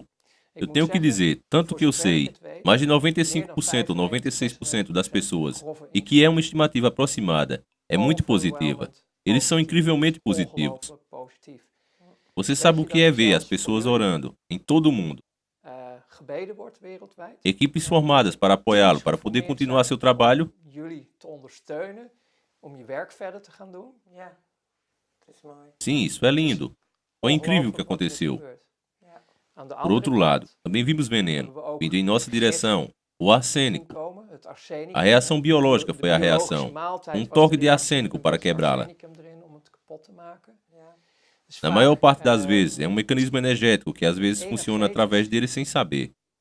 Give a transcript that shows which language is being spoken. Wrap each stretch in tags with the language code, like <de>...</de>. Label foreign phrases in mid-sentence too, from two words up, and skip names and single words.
<pt>Eu tenho que dizer, tanto que eu sei, mais de 95% ou 96% das pessoas, e que é uma estimativa aproximada, é muito positiva. Eles são incrivelmente positivos. Você sabe o que é ver as pessoas orando, em todo o mundo. Equipes formadas para apoiá-lo, para poder continuar seu trabalho.</pt> <nl>ja. Het is mooi.</nl> <pt>Sim, isso é lindo. Foi incrível o que aconteceu. Por outro lado, também vimos veneno, vindo em nossa direção, o arsênico. A reação biológica foi a reação. Um toque de arsênico para quebrá-la. Na maior parte das vezes, é um mecanismo energético que às vezes funciona através dele sem saber.</pt>